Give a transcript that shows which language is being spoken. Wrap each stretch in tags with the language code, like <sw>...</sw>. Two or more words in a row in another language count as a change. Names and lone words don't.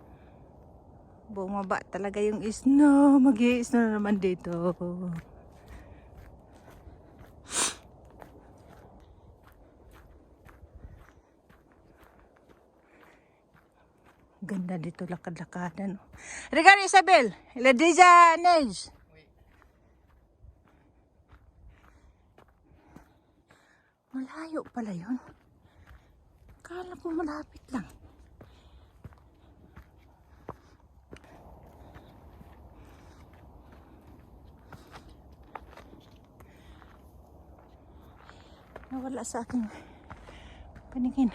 <tl>Ayan guys. Bumaba talaga yung snow. Mag-i-snow na naman dito. Ganda dito lakad-lakadan.</tl> <fr>Regard Isabel, la déjà neige. Oui.</fr> <tl>Malayo pala yun. Kala ko malapit lang. Nawala sa aking paningin.</tl>